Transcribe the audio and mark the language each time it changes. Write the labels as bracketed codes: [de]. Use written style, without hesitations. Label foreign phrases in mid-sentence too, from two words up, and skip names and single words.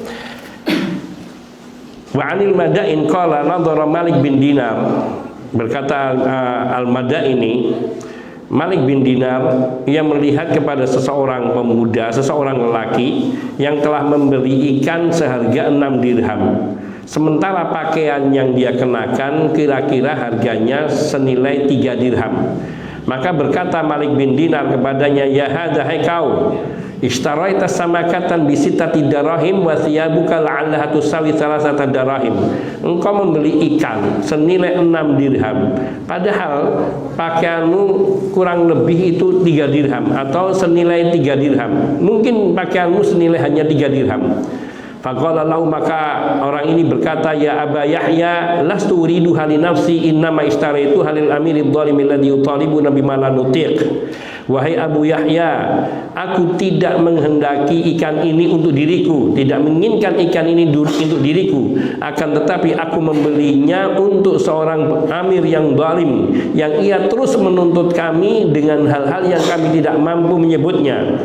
[ar] وعن المدائني قال نظر مالك بن دينار, [id] berkata Al-Madaini, Malik bin Dinar, ia melihat kepada seseorang pemuda, seseorang lelaki yang telah membeli ikan seharga 6 dirham. Sementara pakaian yang dia kenakan kira-kira harganya senilai 3 dirham. Maka berkata Malik bin Dinar kepadanya, [ar] يا هذا, [id] hai kau, [ar] اشتريت سمكة بستة دراهم وثيابك لعلها تساوي ثلاثة دراهم. [id] Engkau membeli ikan senilai 6 dirham, padahal pakaianmu kurang lebih itu 3 dirham atau senilai 3 dirham. Mungkin pakaianmu senilai hanya 3 dirham. [ar] فقال له, [id] maka orang ini berkata, [ar] يا أبا يحيى لست أريد لنفسي إنما اشتريت للأمير الظالم الذي يطالبنا بما لا نطيق. [id] Wahai Abu Yahya, aku tidak menghendaki ikan ini untuk diriku, tidak menginginkan ikan ini untuk diriku, akan tetapi aku membelinya untuk seorang amir yang zalim, yang ia terus menuntut kami dengan hal-hal yang kami tidak mampu menyebutnya.